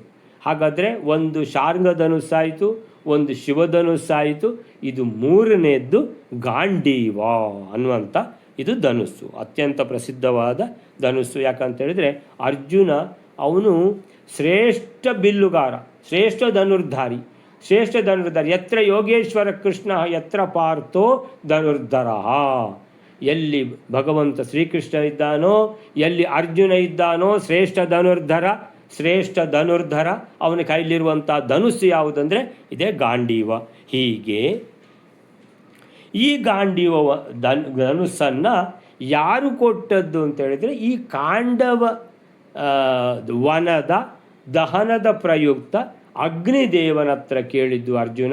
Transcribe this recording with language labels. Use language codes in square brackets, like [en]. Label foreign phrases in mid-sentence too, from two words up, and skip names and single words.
[kn] ಹಾಗಾದರೆ ಒಂದು ಶಾರ್ಂಗ ಧನುಸ್ಸಾಯಿತು, ಒಂದು ಶಿವಧನುಸ್ಸಾಯಿತು, ಇದು 3ನೇದ್ದು ಗಾಂಡೀವ ಅನ್ನುವಂಥ ಇದು ಧನುಸ್ಸು. ಅತ್ಯಂತ ಪ್ರಸಿದ್ಧವಾದ ಧನುಸ್ಸು. ಯಾಕಂತೇಳಿದರೆ ಅರ್ಜುನ ಅವನು ಶ್ರೇಷ್ಠ ಬಿಲ್ಲುಗಾರ, ಶ್ರೇಷ್ಠ ಧನುರ್ಧಾರಿ. [sa] ಯತ್ರ ಯೋಗೇಶ್ವರ ಕೃಷ್ಣ ಯತ್ರ ಪಾರ್ಥೋ ಧನುರ್ಧರ. [kn] ಎಲ್ಲಿ ಭಗವಂತ ಶ್ರೀಕೃಷ್ಣ ಇದ್ದಾನೋ, ಎಲ್ಲಿ ಅರ್ಜುನ ಇದ್ದಾನೋ, ಶ್ರೇಷ್ಠ ಧನುರ್ಧರ ಅವನ ಕೈಲಿರುವಂಥ ಧನುಸ್ಸು ಯಾವುದಂದರೆ ಇದೇ ಗಾಂಡೀವ. ಹೀಗೆ ಈ ಗಾಂಡೀವ ಧನುಸ್ಸನ್ನು ಯಾರು ಕೊಟ್ಟದ್ದು ಅಂತೇಳಿದರೆ, ಈ ಕಾಂಡವ ವನದ ದಹನದ ಪ್ರಯುಕ್ತ ಅಗ್ನಿದೇವನ ಹತ್ರ ಕೇಳಿದ್ದು ಅರ್ಜುನ.